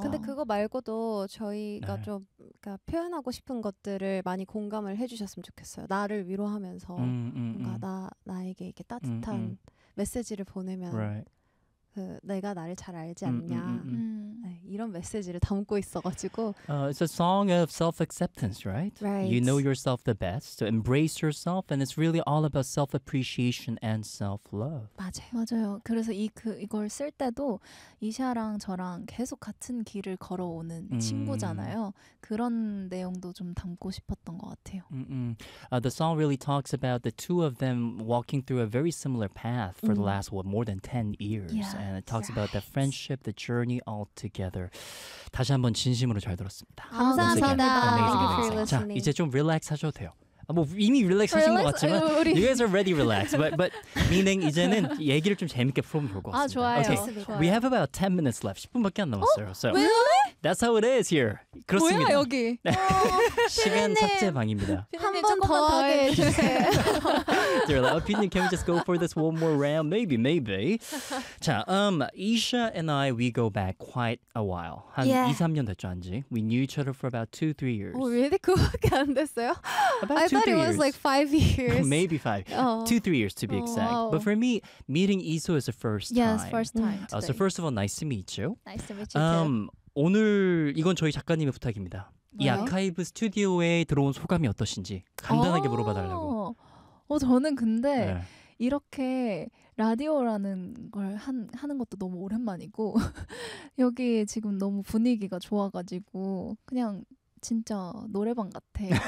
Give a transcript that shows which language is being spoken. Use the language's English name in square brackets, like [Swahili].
[Korean] 근데 그거 말고도 저희가 좀 표현하고 싶은 것들을 많이 공감을 해주셨으면 좋겠어요. 나를 위로하면서 뭔가 나에게 이렇게 따뜻한 메시지를 보내면 [English] right. [Korean] 그 내가 나를 잘 알지 않냐 네, 이런 메시지를 담고 있어가지고 [English] It's a song of self-acceptance, right? Right. You know yourself the best, so embrace yourself and it's really all about self-appreciation and self-love. [Korean] 맞아요. 그래서 이걸 쓸 때도 이샤랑 저랑 계속 같은 길을 걸어오는 친구잖아요. 그런 내용도 좀 담고 싶었던 것 같아요. [English] The song really talks about the two of them walking through a very similar path for the last, more than 10 years. Yeah, and it talks about the friendship, the journey all together. [Korean] 다시 한번 진심으로 잘 들었습니다. 감사합니다. [English] Amazing, amazing. [Korean] 자, 이제 좀 릴렉스 하셔도 돼요. 뭐 이미 릴렉스 하신 것 같지만 [English] You guys are ready relaxed but meaning [Korean] 이제는 얘기를 좀 재밌게 풀면 좋을 것 같습니다. 아 좋아요. [English] Okay. We have about 10 minutes left. [Korean] 10분밖에 안 남았어요. 어? [English] So really? That's how it is here. [Korean] 그렇습니다. 뭐야 여기? 시간 삭제 방입니다. 한 번 더 하게 해주세요. [English] Dear love, can we just go for this one more round? Maybe. 자, Isha and I, we go back quite a while. [Korean] 한 2, 3년 됐죠, 한지. [English] We knew each other for about 2, 3 years. Oh, really? [Korean] 그거밖에 안 됐어요? [English] About I thought it was like 5 years. Maybe 5. 2, 3 years to be exact. Wow. But for me, meeting Isha is the first time. Yes, first time. So first of all, nice to meet you. Nice to meet you too. [Korean] 오늘 이건 저희 작가님의 부탁입니다. 뭐요? 이 아카이브 스튜디오에 들어온 소감이 어떠신지 간단하게 물어봐달라고. 저는 근데 네. 이렇게 라디오라는 걸 하는 것도 너무 오랜만이고 여기 지금 너무 분위기가 좋아가지고 그냥 진짜 노래방 같아.